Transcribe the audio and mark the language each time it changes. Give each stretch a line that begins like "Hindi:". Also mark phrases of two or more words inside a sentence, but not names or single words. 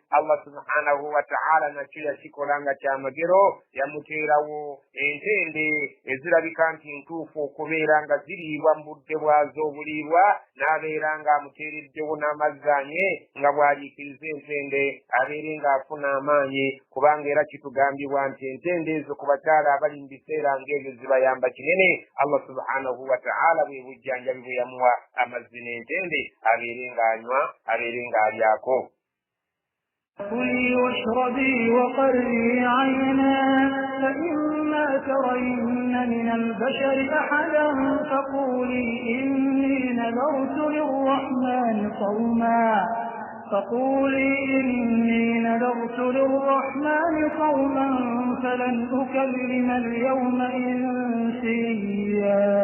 Ganda: Allah
Arabic: سبحانه وتعالى
Ganda: nakyo yakikola nga kyamagero yamuteerawo entende ezirabika nti ntuufu okubeera nga ziriibwa mu budde bwazo obuliibwa n'abeera nga amuteereddewo n'amazzanye nga bw'aliikiriza entende abeere ng'afuna amaanyi kubanga era kitugambibwa nti entendeezo ku bakyala abali mu biseera ng'ebyo zibayamba kinene. Allah
Arabic: سبحانه وتعالى
Ganda: bwe bujjanjabi bwe yamuwa amazzi n'entende abeere ng'anywa abeere ng'alyako.
Arabic: كلي واشربي وقري عينا فإما ترين من البشر أحدا فقولي إني نذرت للرحمن صوما فلن أكلم اليوم إنسيا.